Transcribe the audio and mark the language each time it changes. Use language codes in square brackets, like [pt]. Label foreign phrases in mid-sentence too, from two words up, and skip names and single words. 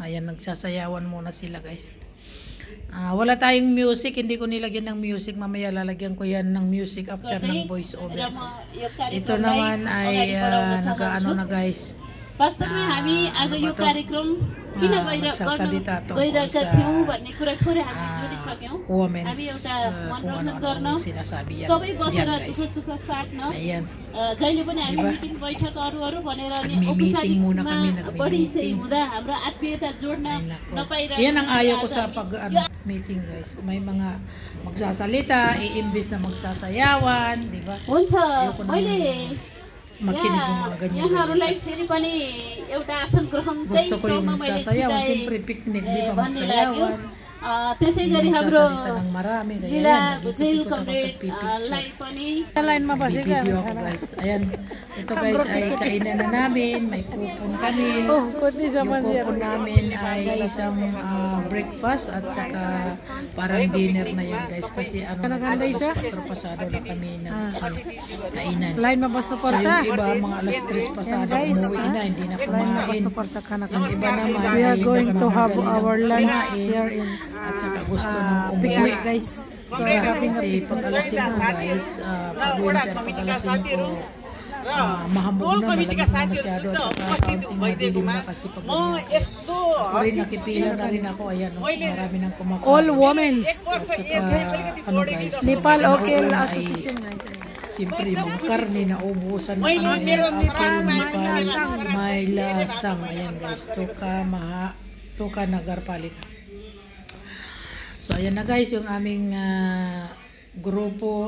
[tl] Ayan, nagsasayawan muna sila guys. Wala tayong music, hindi ko nilagyan ng music, mamaya lalagyan ko yan ng music after ng [en] voice over. [tl] Ito naman ay nag-ano na guys. [ne] वास्तवमा हामी आज यो कार्यक्रम किन गइरहेका थियौं भन्ने कुरा थोरै हामी जोडिसक्यौं। हामी एउटा मनोरञ्जन गर्न सबै बसेर दुःख सुख साट्न जहिले पनि हामी मिटिङ बैठक अरू भनेर नि औपचारिकमा बढी चाहिँ हुँदा हाम्रो आत्मीयता जोड्न नपाइरहेको। [tl] Yan ang ayaw ko sa pag meeting guys. May mga magsasalita, iimbis na magsasayawan, di ba? [ne] हुन्छ मैले [tl] makinig ng mga ganyan. [ne] यहाँहरूलाई फेरि पनि एउटा आसन ग्रहणकै क्रममा मैले छुट्याएँ भन्ने त्यसैगरी हाम्रो लीला भुजेल कमरेडलाई पनि लाइनमा बसेको guys. [tl] Ayan, ito guys ay kainan na namin, may kupon kami. Yung kupon namin ay isang breakfast at saka parang dinner na yan guys kasi pasado na kami ng kainan. Lain mabas na porsa. So yung iba mga alas 3 pasado umuwi na, hindi na kumain. Yung iba naman [en] we are going to have our lunch here [tl] in at saka gusto ng umuwi guys. Kasi pag alas 5 guys, pag winter, pag alas 5 mahamog na, malamig na masyado at saka counting madilim na kasi pag ako rin nakipila na rin ako. Ayan, marami nang kumakain. [en] All women. [tl] At saka ano guys, Nepal Okel Association siyempre mga karne na ubusan na kami. May lasang. Ayan guys, Tuka Nagarpalika. So ayan na guys yung aming grupo.